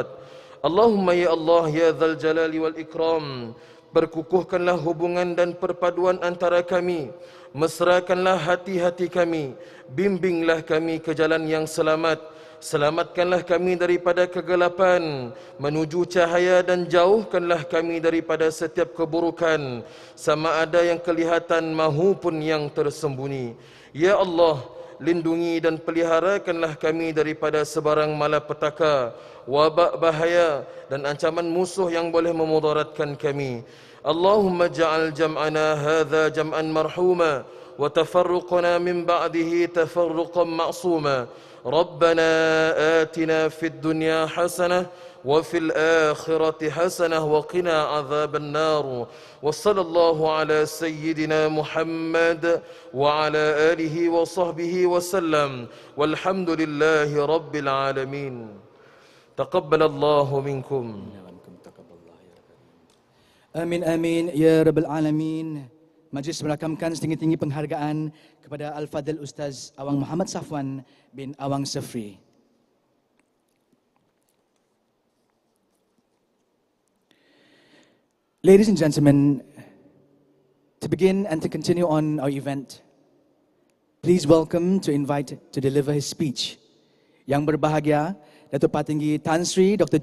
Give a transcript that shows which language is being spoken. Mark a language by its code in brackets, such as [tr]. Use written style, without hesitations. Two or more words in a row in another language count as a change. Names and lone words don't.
[ar] اللهم يا الله يا ذا الجلال والإكرام, [ms] perkukuhkanlah hubungan dan perpaduan antara kami, mesrakanlah hati-hati kami, bimbinglah kami ke jalan yang selamat, selamatkanlah kami daripada kegelapan menuju cahaya dan jauhkanlah kami daripada setiap keburukan, sama ada yang kelihatan maupun yang tersembunyi. Ya Allah, lindungi dan peliharakanlah kami daripada sebarang malapetaka, wabak bahaya dan ancaman musuh yang boleh memudaratkan kami. [ar] اللهم اجعل جمعنا هذا جمعا مرحوما وتفرقنا من بعده تفرقا معصوما. ربنا آتنا في الدنيا حسنة وفي الآخرة حسنة وقنا عذاب النار. وصلى الله على سيدنا محمد وعلى آله وصحبه وسلم. والحمد لله رب العالمين. تقبل الله منكم. آمين آمين يا رب العالمين. [ms] Majlis merakamkan setinggi-tinggi penghargaan kepada Al-Fadil Ustaz Awang Muhammad Safwan bin Awang Safri. [en] Ladies and gentlemen, to begin and to continue on our event, please welcome to invite to deliver his speech. [ms] Yang berbahagia, Datuk Patinggi Tan Sri Dr.